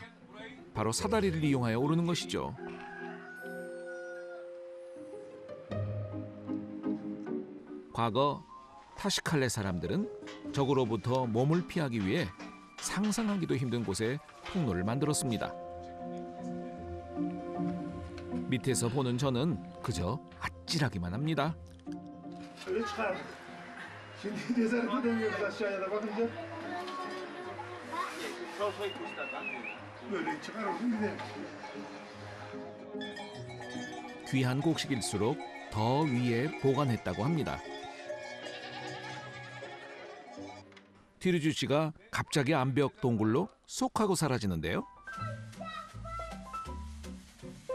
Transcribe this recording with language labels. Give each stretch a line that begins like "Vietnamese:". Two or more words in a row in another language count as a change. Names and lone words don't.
Korean: 바로 사다리를 이용하여 오르는 것이죠. 과거 타시칼레 사람들은 적으로부터 몸을 피하기 위해 상상하기도 힘든 곳에 통로를 만들었습니다. 밑에서 보는 저는 그저 아찔하기만 합니다.
Turkish: Öyle çıkar. Şimdi cesaret edemiyoruz aşağıya da bakınca. Böyle çıkar olsun gidelim.
Korean: 귀한 곡식일수록 더 위에 보관했다고 합니다. 티르주 씨가 갑자기 암벽 동굴로 쏙 하고 사라지는데요.